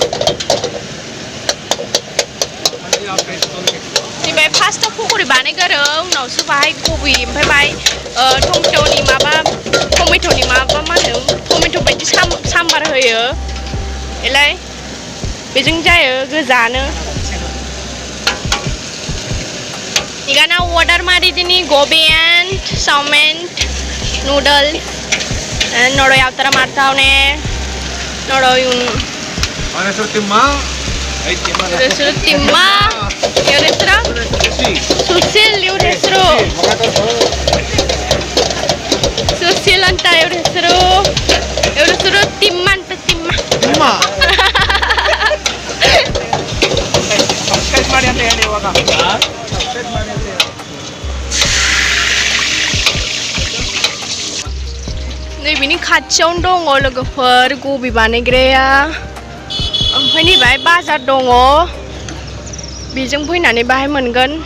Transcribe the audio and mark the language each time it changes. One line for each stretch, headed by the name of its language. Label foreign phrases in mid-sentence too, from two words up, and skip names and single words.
Bodo: ओमफ्राय फार्स्टआव पक'रि बानायगोरो उनावसो बाहाय गबि ओमफ्राय बाहाय टमेट'नि माबा मा होनो टमेट' बायदि साम्बार होयो एलाय बेजों जायो गोजानो
Kannada: ಈಗನ ಆರ್ಡರ್ ಮಾಡಿದ್ದೀನಿ ಗೋಬಿ ಆ್ಯಂಡ್ ಸೌಮೆನ್ ನೂಡಲ್ ನೋಡೋ ಯಾವ ಥರ ಮಾಡ್ತಾವನೆ ನೋಡೋ ಇವನು ಹೆಸರು ತಿಮ್ಮ ಇವ್ರ ಹೆಸರು ಸುಶೀಲ್ ಇವ್ರ ಹೆಸರು ಸುಶೀಲ್ ಅಂತ ಇವ್ರ ಹೆಸರು ತಿಮ್ಮ ಅಂತ ತಿಮ್ಮ ಮಾಡಿ ಅಂತ ಹೇಳಿ ಇವಾಗ
Bodo: नैबेनि खाथियावनो दङ लोगोफोर गबि बानायग्राया ओमफ्राय नैबेहाय बाजार दङ बेजों फैनानै बाहाय मोनगोन